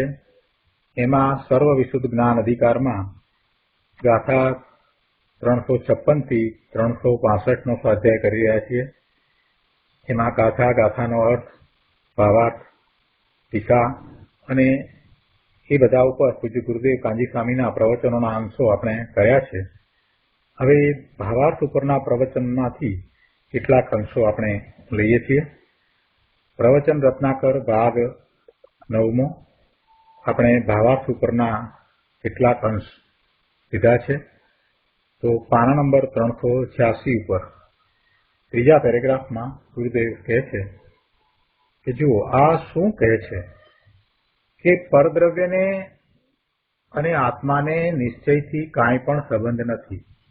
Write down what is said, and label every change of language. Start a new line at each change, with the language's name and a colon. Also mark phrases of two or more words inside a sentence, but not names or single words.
Gujarati: એમાં સર્વ વિશુદ્ધ જ્ઞાન અધિકાર માં ગાથા 356 થી 365 નો સ્વાધ્યાય કરી રહ્યા છીએ। એમાં ગાથાનો અર્થ, ભાવાર્થ, ટીકા અને એ બધા ઉપર પૂજ્ય ગુરુદેવ કાંજી સ્વામીના પ્રવચનોના અંશો આપણે કર્યા છે। હવે ભાવાર્થ ઉપરના પ્રવચનમાંથી કેટલાક અંશો આપણે લઈએ છીએ। પ્રવચન રત્નાકર ભાગ 9મો આપણે ભાવાર્થ ઉપરના કેટલાક અંશ લીધા છે। તો પાના નંબર 386 ઉપર ત્રીજા પેરેગ્રાફમાં ગુરુદેવ કહે છે કે જુઓ આ શું કહે છે કે પરદ્રવ્યને અને આત્માને નિશ્ચયથી કાંઈ પણ સંબંધ નથી।